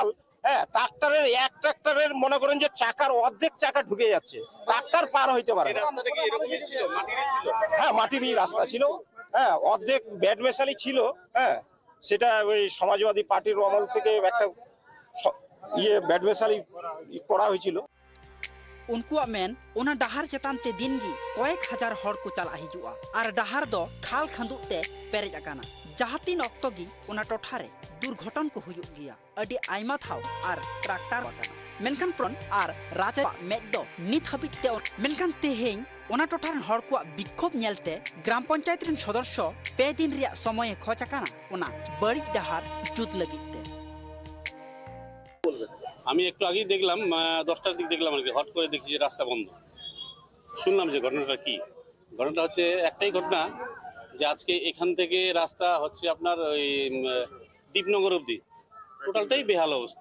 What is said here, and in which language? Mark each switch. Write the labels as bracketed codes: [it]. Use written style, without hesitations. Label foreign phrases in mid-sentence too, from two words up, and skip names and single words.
[bn] হ্যাঁ, এক ট্রাক্টরের মনে করেন যে চাকার অর্ধেক চাকা ঢুকে যাচ্ছে, ট্রাক্টর পার হইতে পারে না। রাস্তাটা কি এরকমই ছিল? মাটিরই ছিল? হ্যাঁ, মাটিরই রাস্তা ছিল। হ্যাঁ, অর্ধেক ব্যাড মেশালি ছিল। হ্যাঁ, সেটা ওই সমাজবাদী পার্টির আমল থেকে একটা ব্যাড মেশালি করা হয়েছিল। [sat] उनकुआ मेन ओना डाहर चेतान ते दिन गी कয়েক হাজার हर को चला हिजुआ आर डाहर दो खाल खंदुक ते पेरेज अकाना। जहातीन अक्तो गी ओना टोठारे दुर्घटन को हुयुग गिया अडी आइमा थाव आर ट्रैक्टर अकाना। मेनखान प्रन आर राजा मेद दो नित हाबिज ते मेनखान तेहें ओना टोठारन हर को विक्षोभ नेलते ग्राम पंचायत रिन सदस्य 2 दिन रिया समय खोज अकाना ओना बड़ी डाहर जुत लगिते। [bn] আমি একটু আগেই দেখলাম, 10টার দিক দেখলাম আর কি, হট করে দেখছি যে রাস্তা বন্ধ। শুনলাম যে ঘটনাটা কি। ঘটনাটা হচ্ছে একটাই ঘটনা, যে আজকে এখান থেকে রাস্তা হচ্ছে আপনার ওই দীপনগর অবধি টোটালটাই বেহাল অবস্থা।